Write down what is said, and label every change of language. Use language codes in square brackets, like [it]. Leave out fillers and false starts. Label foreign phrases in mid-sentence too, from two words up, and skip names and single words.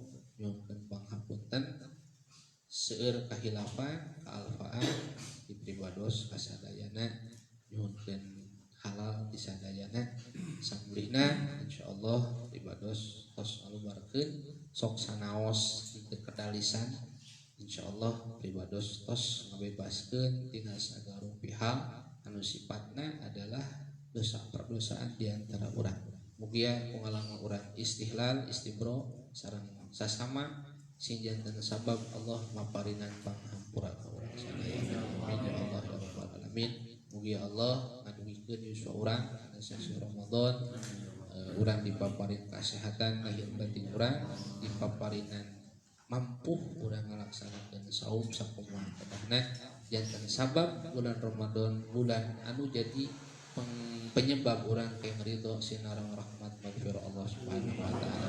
[su] nyuhunkeun panghapunten seueur kahilafan kaalfaan di pribados ka sadayana, nyuhunkeun halal di sadayana samulihna insyaallah pribados tos alubarkeun sok sanaos dikedah lisan insyaallah pribados tos ngabebaskeun tina sagala pihak anu sifatna adalah dosa perdosaan di antara urang. Mugia pengalaman urang [ar] استحلال استبراء [su] sareng sasama sinjanten sabab Allah maparinan panghampura ka urang sadaya. [ar] آمين يا الله يا رب العالمين. [su] Mugia Allah ngadungikeun yuswa urang dina sasi Ramadan. Urang dipaparin kasehatan lahir batin urang, dipaparinan mampu urang ngalaksanakeun saum sakumaha kedahna janten sabab bulan Ramadan bulan anu jadi penyebab urang ke ridho sinareng rahmat maghfirah Allah [ar] سبحانه وتعالى.